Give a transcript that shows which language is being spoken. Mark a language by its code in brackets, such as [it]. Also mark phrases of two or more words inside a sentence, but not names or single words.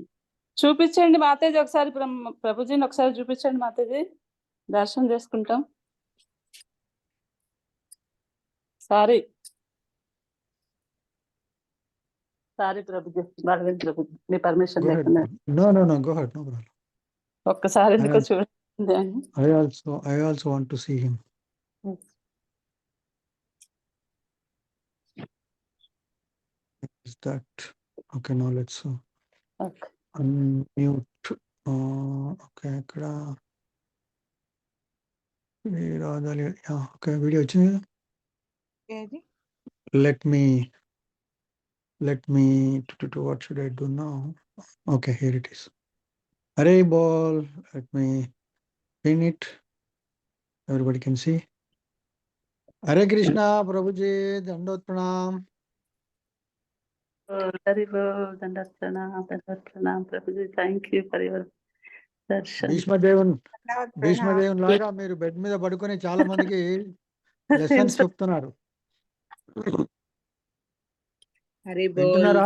[te] చూపించండి మాతాజీ ఒకసారి, ప్రభుజీని ఒకసారి చూపించండి మాతాజీ, దర్శనం చేసుకుంటాం. సారీ ప్రభుజీ, బలవంత్ ప్రభుజీ, మీ పర్మిషన్ లేకుండా ఒక్కసారి ఎందుకో చూడండి. [en] I also want to see him. Is that okay? Now let's unmute. [te] Okay, ikkada okay, video వచ్చింది. [en] Let me what should I do now? Okay, here it is. Hare bol. Let me pin it. Everybody can see. Hare Krishna Prabhuji. Dandot pranam. [te] హరి బోల్. దండాత్ ప్రణామ్ ప్రభుజీ. [en] Thank you for your darshan. [te] భీష్మదేవుని లాగా మీరు బెడ్ మీద పడుకొని చాలా మందికి లెసన్స్ చెప్తున్నారు. హరి బోల్. వింటున్నారా?